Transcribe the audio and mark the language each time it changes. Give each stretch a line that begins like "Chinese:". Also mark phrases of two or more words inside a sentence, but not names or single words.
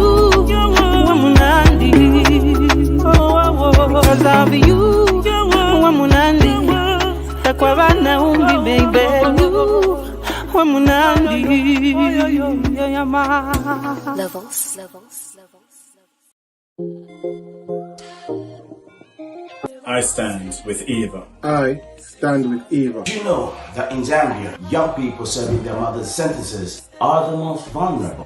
English: Wamunandi, because of you,
Bemba: Wamunandi, takwabana umbi
English: baby you.
Bemba: Wamunandi,
English: Levels. I stand with Eva. I stand with Eva. Do you know that in Zambia, young people serving their mother's sentences are the most vulnerable?